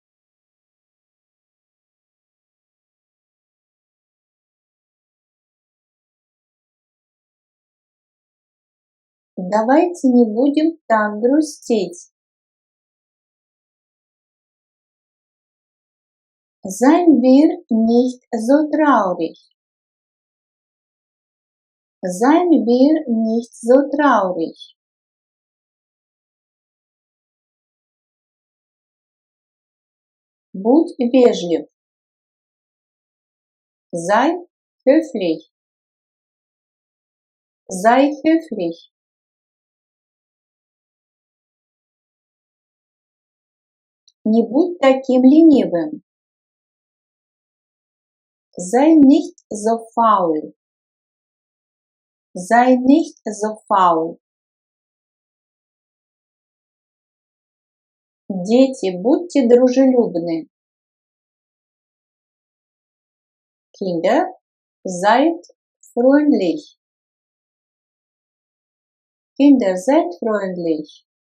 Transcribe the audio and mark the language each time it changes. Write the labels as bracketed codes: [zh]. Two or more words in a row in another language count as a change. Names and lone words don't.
[ru] Давайте не будем так грустить. [de] Seien wir nicht so traurig. Seien wir nicht so traurig. [ru] Будь вежлив. [de] Sei höflich. Sei höflich. [ru] Не будь таким ленивым. [de] Sei nicht so faul. Sei nicht so faul. [ru] Дети, будьте дружелюбны. [de] Kinder, seid freundlich. Kinder, seid freundlich.